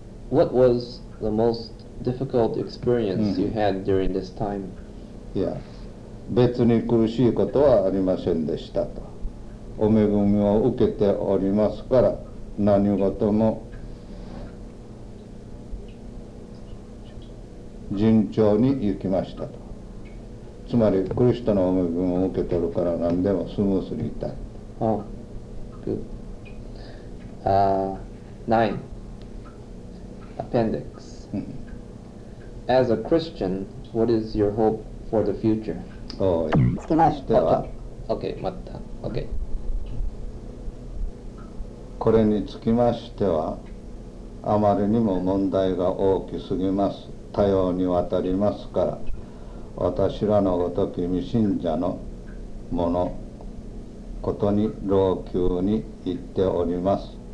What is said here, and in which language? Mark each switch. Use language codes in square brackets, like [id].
[en] L, what was the most difficult experience you had during this time? [ja] いや、別に苦しいことはありませんでしたと。お恵みを受けておりますから、何事も順調に行きましたと。つまり、クリストのお恵みを受けてるから何でもスムースにいった。 [en] 9. Appendix. As a Christian, what is your hope for the future? [ja] これにつきましてはあまりにも問題が大きすぎます。多様にわたりますから、私らのごとき未信者のものことに老朽に言っております。